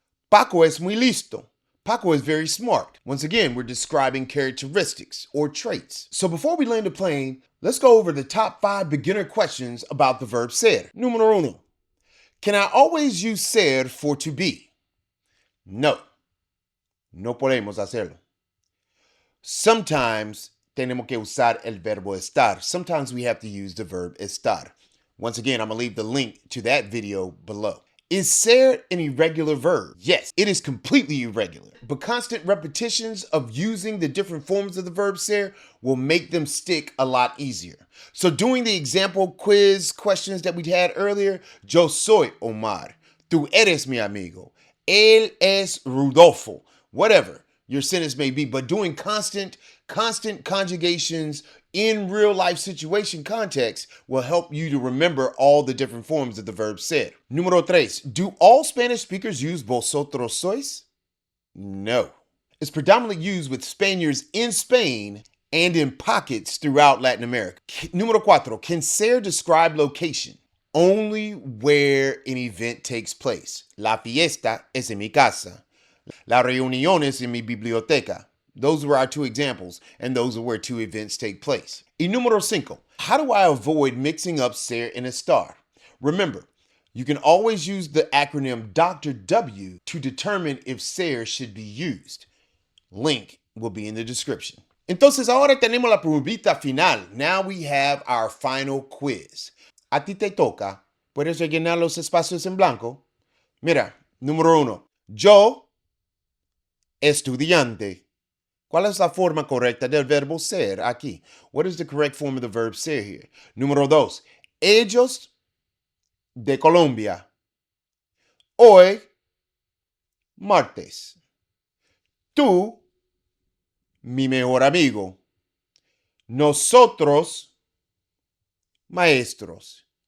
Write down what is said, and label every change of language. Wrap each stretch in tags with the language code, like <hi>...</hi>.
<es>Paco es muy listo.</es> <en>Paco is very smart. Once again, we're describing characteristics or traits. So before we land the plane, let's go over the top 5 beginner questions about the verb ser.</en> <es>Número uno.</es> <en>Can I always use ser for to be?</en> <es>No. No podemos hacerlo.</es> <en>Sometimes</en> <es>tenemos que usar el verbo estar.</es> <en>Sometimes we have to use the verb estar. Once again, I'm going to leave the link to that video below. Is ser an irregular verb? Yes, it is completely irregular, but constant repetitions of using the different forms of the verb ser will make them stick a lot easier. So doing the example quiz questions that we had earlier,</en> <es>yo soy Omar, tú eres mi amigo, él es Rudolfo,</es> <en>whatever your sentence may be, but doing constant conjugations in real life situation context will help you to remember all the different forms of the verb ser.</en> <es>Número 3.</es> <en>Do all Spanish speakers use vosotros sois? No. It's predominantly used with Spaniards in Spain and in pockets throughout Latin America.</en> <es>Número 4.</es> <en>Can ser describe location? Only where an event takes place.</en> <es>La fiesta es en mi casa. La reunión es en mi biblioteca.</es> <en>Those were our 2 examples, and those are where 2 events take place.</en> <es>Y número 5.</es> <en>How do I avoid mixing up ser and estar? Remember, you can always use the acronym Dr. W to determine if ser should be used. Link will be in the description.</en> <es>Entonces ahora tenemos la pruebita final.</es> <en>Now we have our final quiz.</en> <es>A ti te toca. ¿Puedes rellenar los espacios en blanco? Mira, número 1. Yo, estudiante. ¿Cuál es la forma correcta del verbo ser aquí?</es> <en>What is the correct form of the verb ser here?</en> <es>Número 2. Ellos de Colombia. Hoy, martes. Tú, mi mejor amigo. Nosotros, maestros.</es>